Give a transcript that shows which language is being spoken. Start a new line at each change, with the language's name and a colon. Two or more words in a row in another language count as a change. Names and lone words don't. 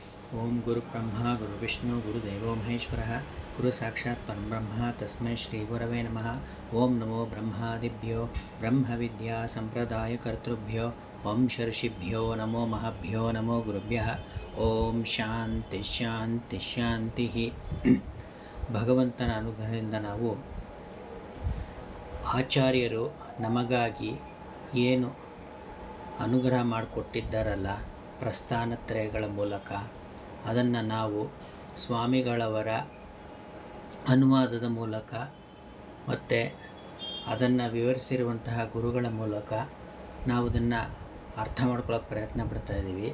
Sanskrit: ಓಂ ಗುರು ಬ್ರಹ್ಮ ಗುರು ವಿಷ್ಣು ಗುರುದೇವೋ ಮಹೇಶ್ವರ ಗುರು ಸಾಕ್ಷಾತ್ ಪರಬ್ರಹ್ಮ ತಸ್ಮೈ ಶ್ರೀ ಗುರವೇ ನಮಃ. ಓಂ ನಮೋ ಬ್ರಹ್ಮಾದಿಭ್ಯೋ ಬ್ರಹ್ಮ ವಿದ್ಯಾ ಸಂಪ್ರದಾಯ ಕರ್ತೃಭ್ಯೋ ವಂಶರ್ಷಿಭ್ಯೋ ನಮೋ ಮಹಾಭ್ಯೋ ನಮೋ ಗುರುಭ್ಯಃ. ಓಂ ಶಾಂತಿ ಶಾಂತಿ ಶಾಂತಿ.
Kannada: ಭಗವಂತನ ಅನುಗ್ರಹದಿಂದ ನಾವು ಆಚಾರ್ಯರು ನಮಗಾಗಿ ಏನು ಅನುಗ್ರಹ ಮಾಡಿಕೊಟ್ಟಿದ್ದಾರಲ್ಲ ಪ್ರಸ್ಥಾನತ್ರಯಗಳ ಮೂಲಕ, ಅದನ್ನು ನಾವು ಸ್ವಾಮಿಗಳವರ ಅನುವಾದದ ಮೂಲಕ ಮತ್ತು ಅದನ್ನು ವಿವರಿಸಿರುವಂತಹ ಗುರುಗಳ ಮೂಲಕ ನಾವು ಅದನ್ನು ಅರ್ಥ ಮಾಡ್ಕೊಳ್ಳೋಕೆ ಪ್ರಯತ್ನ ಪಡ್ತಾಯಿದ್ದೀವಿ.